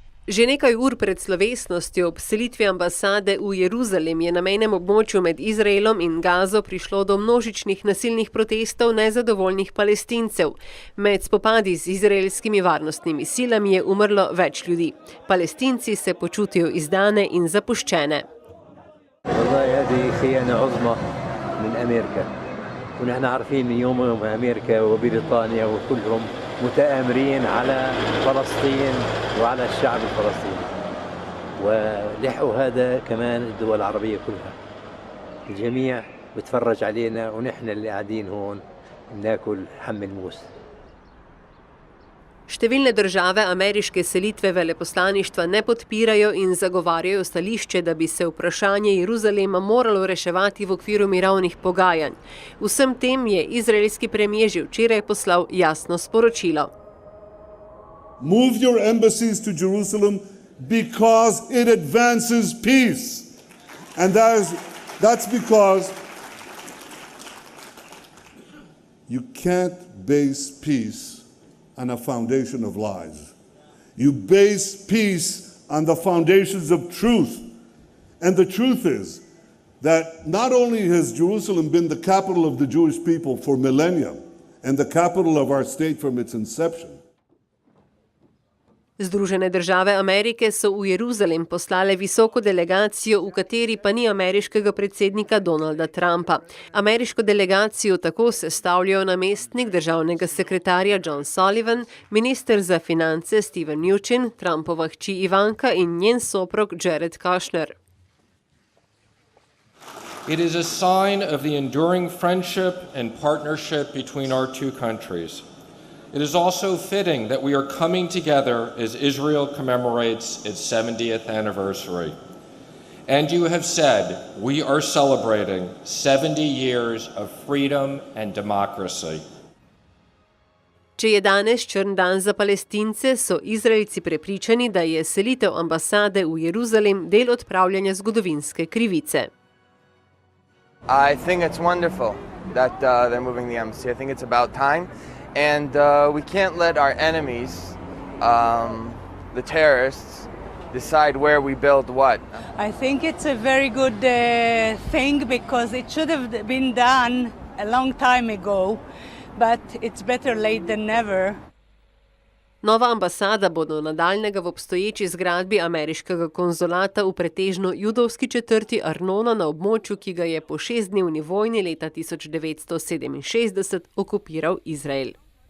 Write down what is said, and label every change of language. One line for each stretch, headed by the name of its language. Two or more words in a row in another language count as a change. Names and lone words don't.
Slovenian: Že nekaj ur pred slovesnostjo ob selitvi ambasade v Jeruzalem je na mejnem območju med Izraelom in Gazo prišlo do množičnih nasilnih protestov nezadovoljnih Palestincev. Med spopadi z izraelskimi varnostnimi silami je umrlo več ljudi. Palestinci se počutijo izdane in zapuščene.
Arabic: ونحن عارفين يوم أمريكا وبريطانيا وكلهم متآمرين على فلسطين وعلى الشعب الفلسطيني ولحقوا هذا كمان الدول العربية كلها الجميع بتفرج علينا ونحن اللي قاعدين هون بناكل حم الموس.
Slovenian: Številne države ameriške selitve veleposlaništva ne podpirajo in zagovarjajo stališče, da bi se vprašanje Jeruzalema moralo reševati v okviru mirovnih pogajanj. Vsem tem je izraelski premijer že včeraj poslal jasno sporočilo.
English: Move your embassies to Jerusalem because it advances peace. And that's because you can't base peace on a foundation of lies. You base peace on the foundations of truth. And the truth is that not only has Jerusalem been the capital of the Jewish people for millennia and the capital of our state from its inception.
Slovenian: Združene države Amerike so v Jeruzalem poslale visoko delegacijo, v kateri pa ni ameriškega predsednika Donalda Trumpa. Ameriško delegacijo tako sestavljajo namestnik državnega sekretarja John Sullivan, minister za finance Steven Mnuchin, Trumpova hči Ivanka in njen soprog Jared Kushner.
English: It is a sign of the enduring friendship and partnership between our two countries. It is also fitting that we are coming together as Israel commemorates its 70th anniversary. And you have said we are celebrating 70 years of freedom and democracy.
Slovenian: Če je danes črn dan za Palestince, so Izraelci prepričani, da je selitev ambasade v Jeruzalem del odpravljanja zgodovinske krivice.
English: I think it's wonderful that they're moving the embassy. I think it's about time. And we can't let our enemies, the terrorists, decide where we build what. I think it's a very good thing because it should have been done a long time ago, but it's better late than never.
Slovenian: Nova ambasada bo do nadaljnjega v obstoječi zgradbi ameriškega konzulata v pretežno judovski četrti Arnona na območju, ki ga je po 6-dnevni vojni leta 1967 okupiral Izrael.